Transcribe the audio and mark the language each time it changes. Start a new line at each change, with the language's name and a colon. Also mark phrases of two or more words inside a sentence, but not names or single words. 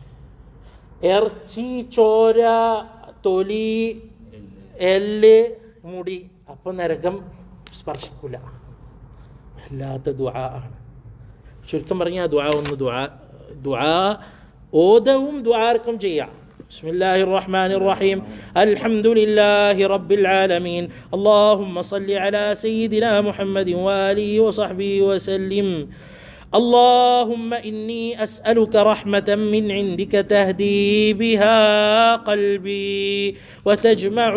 Malayalam: ഇറച്ചി, ചോര, തൊലി, എല്ല്, മുടി, അപ്പോൾ നരകം സ്പർശിക്കില്ല. വല്ലാത്ത ദുആ ആണ്. ചുരുക്കം പറഞ്ഞാൽ ദുആ ഓതവും ദുആർക്കും ചെയ്യാം.
Arabic: بسم الله الرحمن الرحيم. الحمد لله رب العالمين. اللهم صل على سيدنا محمد وآله وصحبه وسلم. اللهم إني أسألك رحمة من عندك تهدي بها قلبي وتجمع